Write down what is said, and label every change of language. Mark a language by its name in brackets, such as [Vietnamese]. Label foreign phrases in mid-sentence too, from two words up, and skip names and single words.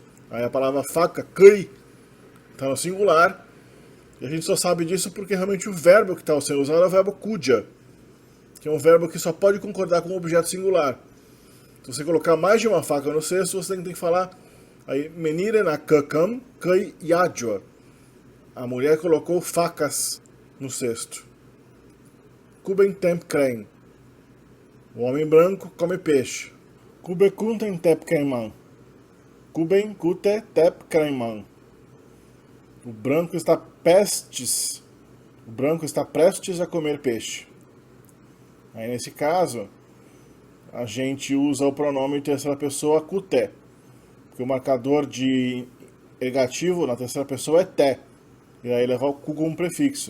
[Portuguese] Aí a palavra faca, kai, está no singular. E a gente só sabe disso porque realmente o verbo que está sendo usado é o verbo kuja, que é um verbo que só pode concordar com um objeto singular. Se você colocar mais de uma faca no cesto, você tem que falar aí, [Kayapó] menire na kakam kai yajwa. [Portuguese] A mulher colocou facas no cesto. [Kayapó] Kuben temp kren. [Portuguese] O homem branco come peixe. [Kayapó] Kube kunten tep krenman. Kuben kute tep krenman. [Portuguese] O branco está prestes a comer peixe. Aí nesse caso, a gente usa o pronome em terceira pessoa kute, porque o marcador de negativo na terceira pessoa é te, e aí levar o ku como prefixo.